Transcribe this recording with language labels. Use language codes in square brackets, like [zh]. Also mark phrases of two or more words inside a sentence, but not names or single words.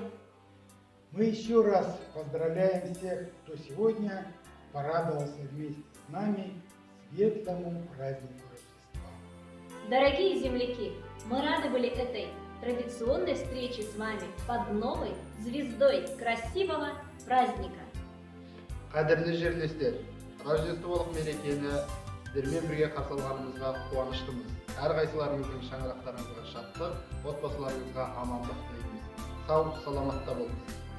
[ru] Мы еще раз поздравляем всех, кто сегодня порадовался вместе с нами светлому празднику Рождества. Дорогие земляки, мы рады были этой традиционной встрече с вами под новой звездой красивого праздника. [kk] Қадірлі жерлестер, Рождестволық мерекені сіздермен бірге қарсы алғанымызға қуаныштымыз. Әрқайсыларыңыздың шаңырақтарыңызға шаттық, отбасыларыңызға амандық тілейміз. Сау, саламатта болыңыз.